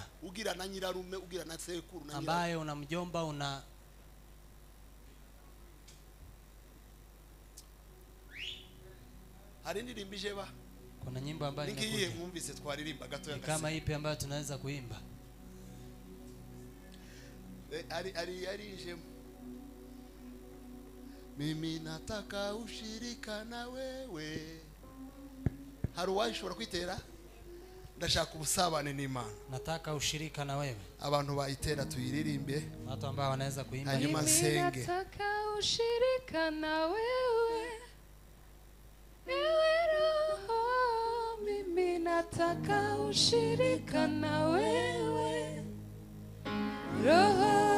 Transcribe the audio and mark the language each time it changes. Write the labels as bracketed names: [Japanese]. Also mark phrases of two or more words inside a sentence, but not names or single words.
[Kinyarwanda] ugira na nyirarume, ugira na sekuru, [Swahili] na ambaye una mjomba, una [Kinyarwanda] hari ndirimbije ba [Swahili] kuna nyimbo ambayo [Kinyarwanda] ngiye [Swahili] inakuja. [Kinyarwanda] mwumvise twaririmba gato [Swahili] Ni kama ipi ambayo tunaweza kuimba? ari mimi nataka ushirika na wewe. [Kinyarwanda] Hari uwashobora kwitera? Ndashaka ubusabane n'Imana. [Swahili] Nataka ushirika na wewe. [Kinyarwanda] Abantu bayitera tuyiririmbe, [Swahili] Watu ambao wanaweza kuimba. [Kinyarwanda] hanyuma senge. [Swahili] Nataka ushirika na wewe, ewe Roho. Mimi nataka ushirika na wewe, Roho.